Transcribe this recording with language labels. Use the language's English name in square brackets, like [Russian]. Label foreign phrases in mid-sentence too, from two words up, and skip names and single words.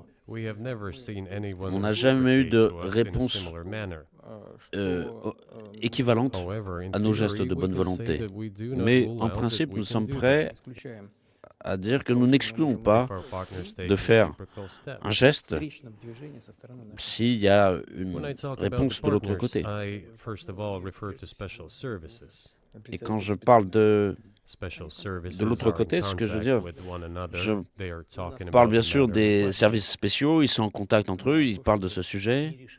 [French] On n'a jamais eu de réponse équivalente à nos gestes de bonne volonté. Mais en principe, nous sommes prêts [Russian] исключаем [French] à dire que nous n'excluons pas de faire un geste [Russian] встречном движении со стороны нашей. [French] s'il y a une réponse de l'autre côté. Et quand je parle de l'autre côté, ce que je veux dire, je parle bien sûr des services spéciaux, ils sont en contact entre eux, ils parlent de ce sujet.